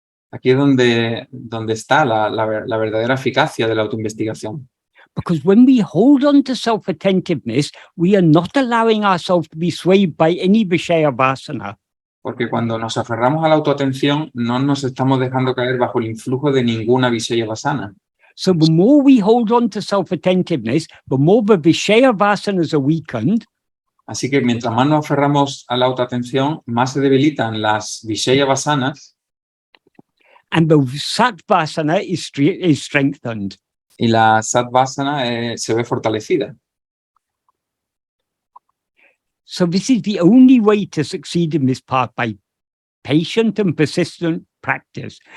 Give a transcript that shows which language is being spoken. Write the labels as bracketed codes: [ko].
[es] Aquí es donde está la verdadera eficacia de la autoinvestigación. [en] Because when we hold on to self-attentiveness, we are not allowing ourselves to be swayed by any Vishaya vasana. [es] Porque cuando nos aferramos a la autoatención, no nos estamos dejando caer bajo el influjo de ninguna Vishaya vasana. [en] So the more we hold on to self-attentiveness, the more the Vishaya vasanas are weakened. [es] Así que mientras más nos aferramos a la autoatención, más se debilitan las Vishaya vasanas. [en] And the Satvasana is strengthened. [es] Y la Sattvasana se ve fortalecida. [en] So this is the only way to succeed in this path, by patient and persistent practice.